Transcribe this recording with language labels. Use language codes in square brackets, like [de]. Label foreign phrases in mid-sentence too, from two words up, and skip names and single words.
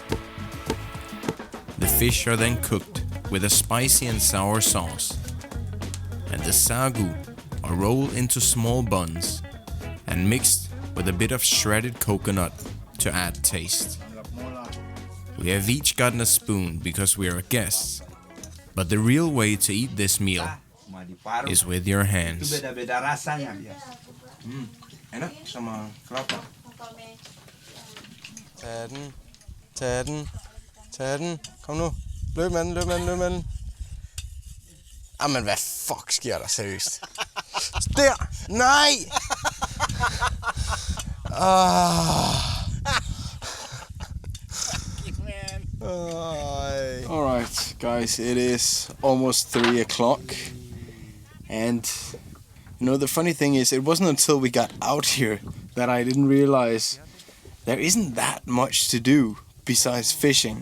[en] The fish are then cooked with a spicy and sour sauce, and the sagu are rolled into small buns and mixed with a bit of shredded coconut to add taste. We have each gotten a spoon because we are guests, but the real way to eat this meal is with your hands. [id] Itu beda-beda rasanya ya. Enak sama kelapa. [da] Tæden, kom nu. Løb mand. Jamen hvad fuck sker der seriøst? Der! Nej! [en] Alright guys, it is almost 3 o'clock, and you know the funny thing is, it wasn't until we got out here that I didn't realize there isn't that much to do besides fishing.